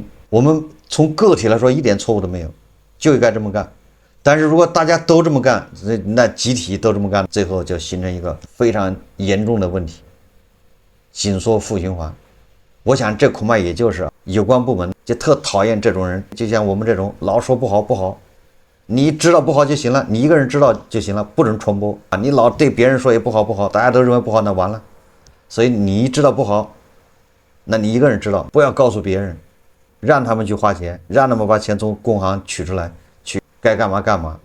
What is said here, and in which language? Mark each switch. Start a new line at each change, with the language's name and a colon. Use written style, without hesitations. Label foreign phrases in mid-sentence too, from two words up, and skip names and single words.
Chinese: 我們從個體来說一點錯誤都沒有，就應該這麼幹。但是如果大家都這麼幹，那集體都這麼幹，最後就形成一個非常嚴重的問題，緊縮負循環。我想這恐怕也就是有關部門就特討厭這种人，就像我們這種老說不好不好，你知道不好就行了，你一個人知道就行了，不准传播啊！你老对別人說也不好不好，大家都認為不好，那完了。所以你知道不好，那你一個人知道，不要告訴別人，讓他們去花錢，讓他們把錢從工行取出來，去該幹嘛幹嘛。